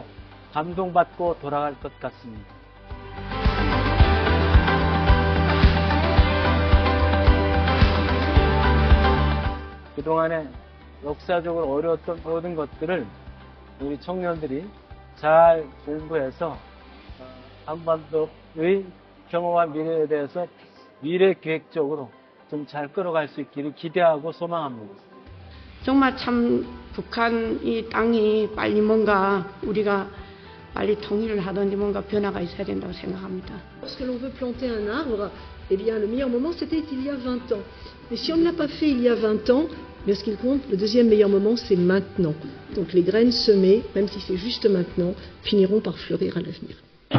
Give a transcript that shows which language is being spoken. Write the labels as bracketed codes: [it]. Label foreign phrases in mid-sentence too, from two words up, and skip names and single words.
[ko] 감동받고 돌아갈 것 같습니다. 그동안에 역사적으로 어려웠던 모든 것들을 우리 청년들이 잘 공부해서 한반도의 평화와 미래에 대해서 미래 계획적으로 좀 잘 끌어갈 수 있기를 기대하고 소망합니다. 정말 참 북한이 땅이 빨리 뭔가 우리가 빨리 통일을 하든지 뭔가 변화가 있어야 된다고 생각합니다. [fr] Lorsque l'on veut planter un arbre, eh bien le meilleur moment c'était il y a 20 ans. Mais si on ne l'a pas fait il y a 20 ans, mais ce qu'il compte, le deuxième meilleur moment c'est maintenant. Donc les graines semées, même si c'est juste maintenant, finiront par fleurir à l'avenir.